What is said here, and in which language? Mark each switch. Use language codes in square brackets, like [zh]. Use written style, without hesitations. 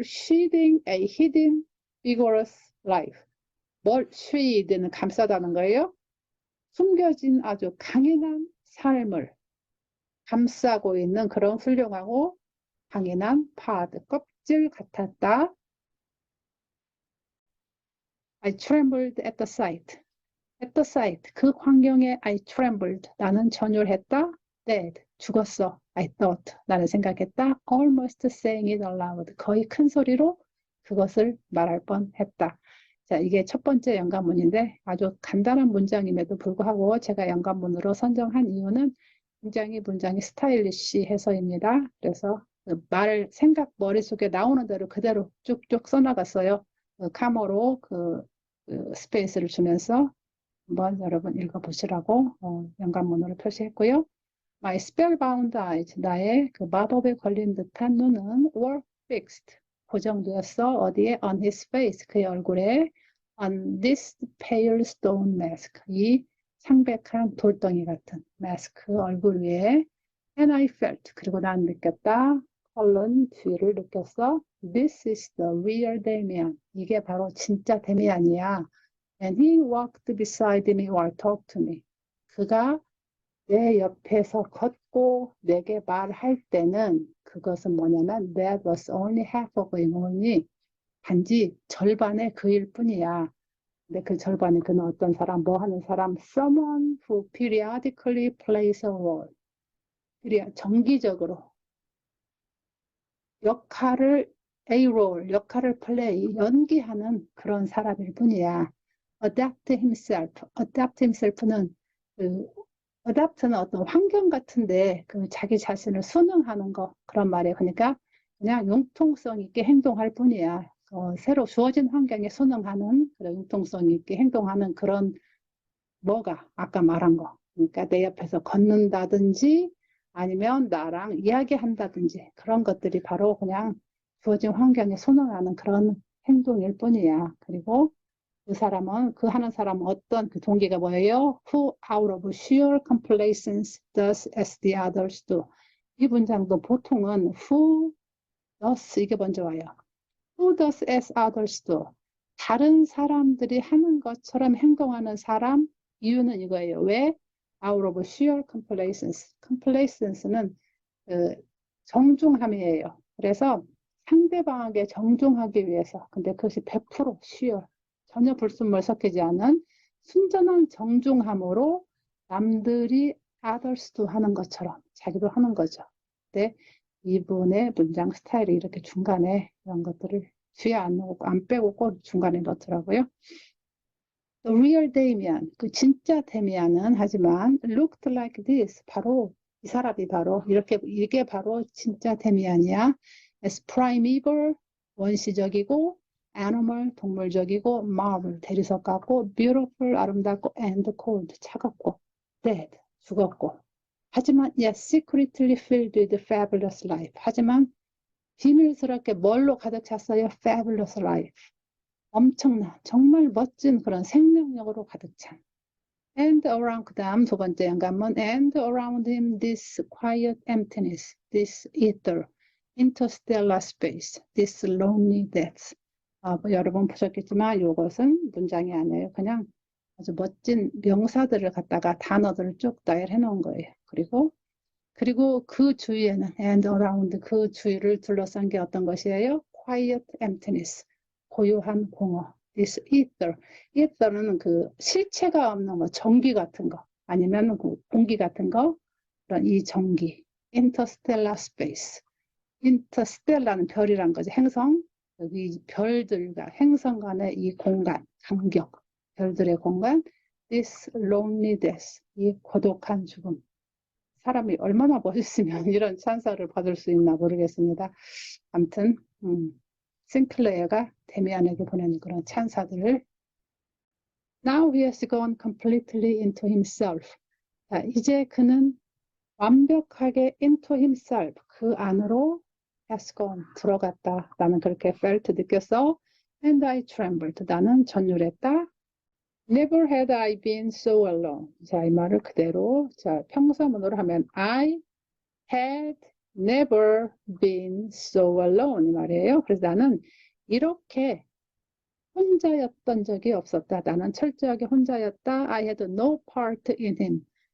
[en] Sheathing a hidden vigorous life. [ko] 뭘 sheath는 감싸다는 거예요. 숨겨진 아주 강인한 삶을 감싸고 있는 그런 훌륭하고 강인한 껍질 같았다. [en] I trembled at the sight. At the sight, [ko] 그 광경에 [en] I trembled, [ko] 나는 전율했다. [en] Dead, [ko] 죽었어. [en] I thought, [ko] 나는 생각했다. [en] Almost saying it aloud, [ko] 거의 큰 소리로 그것을 말할 뻔했다. 자, 이게 첫 번째 연관문인데 아주 간단한 문장임에도 불구하고 제가 연관문으로 선정한 이유는 굉장히 문장이 스타일리시해서입니다. 그래서 그 말, 생각 머릿속에 나오는 대로 그대로 쭉쭉 써나갔어요. 그 카모로 그 스페이스를 주면서 한번 여러분 읽어보시라고 연관문으로 표시했고요. [en] My spellbound eyes, [ko] 나의 그 마법에 걸린 듯한 눈은 [en] were fixed, [ko] 고정되었어. 어디에? [en] On his face, [ko] 그의 얼굴에. [en] On this pale stone mask, [ko] 이 창백한 돌덩이 같은 마스크 얼굴 위에. [en] And I felt, [ko] 그리고 난 느꼈다. 컬런 뒤를 느꼈어. [en] This is the real Damien. [ko] 이게 바로 진짜 데미안이야. [en] And he walked beside me while talked to me. [ko] 그가 내 옆에서 걷고 내게 말할 때는 그것은 뭐냐면 [en] that was only half of it, [ko] only 단지 절반의 그일 뿐이야. 근데 그 절반이 그는 어떤 사람, 뭐 하는 사람? [en] Someone who periodically plays a role. [ko] 정기적으로 역할을 [en] A role, [ko] 역할을 플레이, 연기하는 그런 사람일 뿐이야. [en] Adapt himself [ko] 는 adapt는 어떤 환경 같은데 그 자기 자신을 순응하는 거 그런 말이에요. 그러니까 그냥 융통성 있게 행동할 뿐이야. 새로 주어진 환경에 순응하는 그런 융통성 있게 행동하는 그런 뭐가 아까 말한 거. 그러니까 내 옆에서 걷는다든지 아니면 나랑 이야기한다든지 그런 것들이 바로 그냥 주어진 환경에 순응하는 그런 행동일 뿐이야. 그리고 그 사람은 그 하는 사람은 어떤 그 동기가 뭐예요? [en] Who out of sheer complacence does as the others do. [ko] 이 문장도 보통은 [en] who does [ko] 이게 먼저 와요. [en] Who does as others do. [ko] 다른 사람들이 하는 것처럼 행동하는 사람. 이유는 이거예요. 왜? [en] Out of sheer complacence. [ko] complacence는 그 정중함이에요. 그래서 상대방에게 정중하기 위해서. 근데 그것이 100% sheer. 전혀 불순물 섞이지 않은 순전한 정중함으로 남들이 others도 하는 것처럼 자기도 하는 거죠. 근데 이분의 문장 스타일이 이렇게 중간에 이런 것들을 뒤에 안 넣고 안 빼고 꼭 중간에 넣더라고요. [en] The real Damien, [ko] 그 진짜 데미안은 하지만 [en] looked like this, [ko] 바로 이 사람이 바로 이게 바로 진짜 데미안이야. [en] As primeval, [ko] 원시적이고 [en] animal, [ko] 동물적이고 [en] marvel, [ko] 대리석 같고 [en] beautiful, [ko] 아름답고 [en] and cold, [ko] 차갑고 [en] dead, [ko] 죽었고 하지만 [en] yet secretly filled with fabulous life. [ko] 하지만 비밀스럽게 뭘로 가득 찼어요? [en] Fabulous life. [ko] 엄청난 정말 멋진 그런 생명력으로 가득 찬. [en] And around [ko] 그 다음 두 번째 연관문 [en] and around him this quiet emptiness, this ether, interstellar space, this lonely death. [ko] 뭐 여러분 보셨겠지만 이것은 문장이 아니에요. 그냥 아주 멋진 명사들을 갖다가 단어들을 쭉 나열해 놓은 거예요. 그리고 그 주위에는 [en] and around [ko] 그 주위를 둘러싼 게 어떤 것이에요? [en] Quiet emptiness, [ko] 고요한 공허. [en] This ether, [ko] ether는 그 실체가 없는 거, 전기 같은 거, 아니면 그 공기 같은 거, 그런 이 전기. Interstellar space, interstellar는 별이란 거지. 행성, 여기 별들과 행성 간의 이 공간, 간격, 별들의 공간. [en] This loneliness, [ko] 이 고독한 죽음. 사람이 얼마나 멋있으면 이런 찬사를 받을 수 있나 모르겠습니다. 아무튼 싱클레어가 데미안에게 보내는 그런 찬사들을 [en] Now he has gone completely into himself. [ko] 자, 이제 그는 완벽하게 [en] into himself, [ko] 그 안으로 [en] has gone, [ko] 들어갔다. 나는 그렇게 felt, 느꼈어. [en] And I trembled, [ko] 나는 전율했다. [en] Never had I been so alone. [ko] 자, 이 말을 그대로 자 평서문으로 하면 [en] I had never been so alone [ko] 이 말이에요. 그래서 나는 이렇게 혼자였던 적이 없었다. 나는 철저하게 혼자였다. [en] I had no part in him.